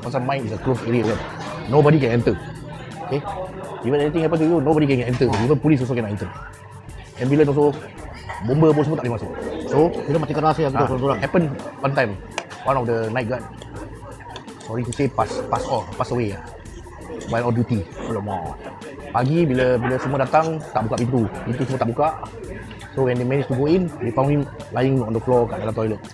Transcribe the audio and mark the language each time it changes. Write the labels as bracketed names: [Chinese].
[Malay] Pasal [English] mine is a closed area [Malay] kan. [English] Nobody can enter. Okay. Even anything happen to you, nobody can enter. Even police also cannot enter. Ambulance also, [Malay] bomber pun semua tak boleh masuk. [English] So, [Malay] kita mati keras ya kita seorang-seorang. [English] Happen one time. One of the night guard, sorry to say, pass away while on duty. [Malay] Alamak. Pagi bila semua datang, tak buka pintu. Pintu semua tak buka. [English] So when they managed to go in, they found him lying on the floor [Malay] kat dalam toilet.